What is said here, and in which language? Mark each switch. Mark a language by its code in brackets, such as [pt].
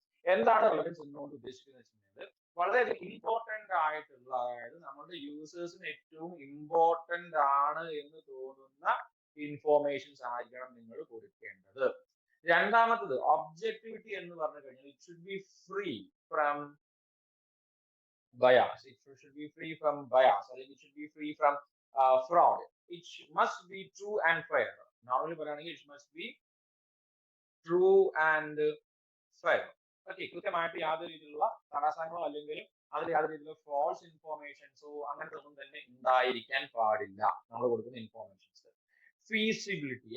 [ml] എന്താണ് റെലവൻസ് എന്നുകൊണ്ട് ഉദ്ദേശിക്കുന്നത് വെച്ചിട്ടുണ്ടെങ്കിൽ വളരെയധികം ഇമ്പോർട്ടന്റ് ആയിട്ടുള്ള, അതായത് നമ്മുടെ യൂസേഴ്സിന് ഏറ്റവും ഇമ്പോർട്ടന്റ് ആണ് എന്ന് തോന്നുന്ന ഇൻഫോർമേഷൻസ് ആയിരിക്കണം നിങ്ങൾ കൊടുക്കേണ്ടത്. രണ്ടാമത്തത് ഒബ്ജക്ടിവിറ്റി എന്ന് പറഞ്ഞു കഴിഞ്ഞാൽ [en] It should be free from bias. It should be free from bias, or it should be free from fraud. It must be true and fair. Normally, it must be true and fair. [ml] Okay, കൃത്യമായിട്ട് യാതൊരു രീതിയിലുള്ള തടസ്സങ്ങളോ അല്ലെങ്കിൽ അതിൽ യാതൊരു രീതിയിലുള്ള false ഇൻഫോർമേഷൻസോ അങ്ങനത്തെ ഒന്നും തന്നെ ഉണ്ടായിരിക്കാൻ പാടില്ല നമ്മൾ കൊടുക്കുന്ന ഇൻഫോർമേഷൻസ്. ഫീസിബിലിറ്റി.